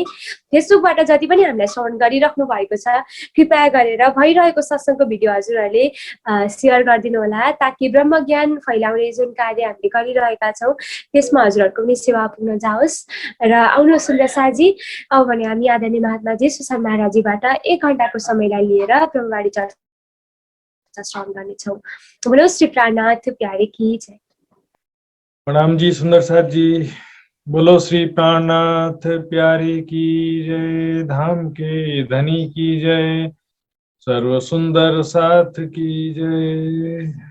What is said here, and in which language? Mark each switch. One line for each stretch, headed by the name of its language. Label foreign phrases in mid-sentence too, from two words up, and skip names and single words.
Nepali: फेसबुकबाट जति पनि हामीलाई श्रवण गरिराख्नु भएको छ कृपया गरेर भइरहेको सत्सङ्गको भिडियो हजुरहरूले सेयर गरिदिनु होला, ताकि ब्रह्म ज्ञान फैलाउने जुन कार्य हामीले गरिरहेका छौँ त्यसमा हजुरहरूको पनि सेवा पुग्न जाओस्। र आउनुहोस् सुन्दर साजी, अब भने हामी आदरणीय महात्माजी सुशान्त महाराजजीबाट 1 घण्टाको समयलाई लिएर ब्रह्मवाणी चर्चा श्रवण गर्नेछौँ।
Hindi: बोलो श्री प्राणनाथ प्यारे की जय। प्रणाम जी सुंदर साथ जी। बोलो श्री प्राणनाथ प्यारे की जय। धाम के धनी की जय। सर्व सुंदर साथ की जय।